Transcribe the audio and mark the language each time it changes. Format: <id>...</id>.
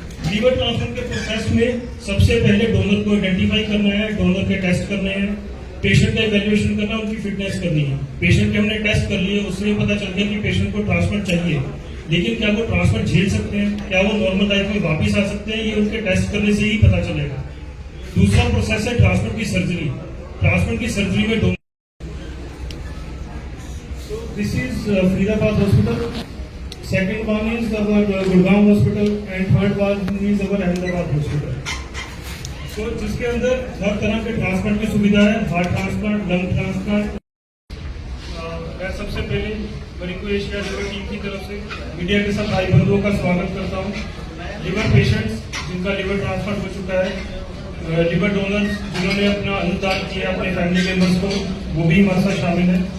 <hi>Liver transplant के process में सबसे पहले डोनर को आइडेंटिफाई करना है, डोनर के टेस्ट करने हैं, पेशेंट का इवैल्यूएशन करना है, उनकी फिटनेस करनी है। पेशेंट के हमने टेस्ट कर लिए, उससे पता चल गया कि पेशेंट को ट्रांसप्लांट चाहिए, लेकिन क्या वो ट्रांसप्लांट झेल सकते हैं, क्या वो नॉर्मल लाइफ में वापिस आ सकते हैं, ये उनके टेस्ट करने से ही पता चलेगा। दूसरा प्रोसेस है ट्रांसप्लांट की सर्जरी। ट्रांसप्लांट की सर्जरी में donor,</hi> <en>this is Faridabad hospital, second one is our Gurgaon hospital and third one is our Ahmedabad hospital.</en> <hi>तो जिसके अंदर हर तरह के ट्रांसप्लांट की सुविधा है, हार्ट ट्रांसप्लांट, लंग ट्रांसप्लांट। मैं सबसे पहले मरीको एशिया लीवर टीम की तरफ से मीडिया के साथ भाई बंधुओं का स्वागत करता हूँ। लीवर पेशेंट्स जिनका लीवर ट्रांसप्लांट हो चुका है, लीवर डोनर्स जिन्होंने अपना अनुदान किया अपने फैमिली मेंबर्स को, वो भी हमारे साथ शामिल है।</hi>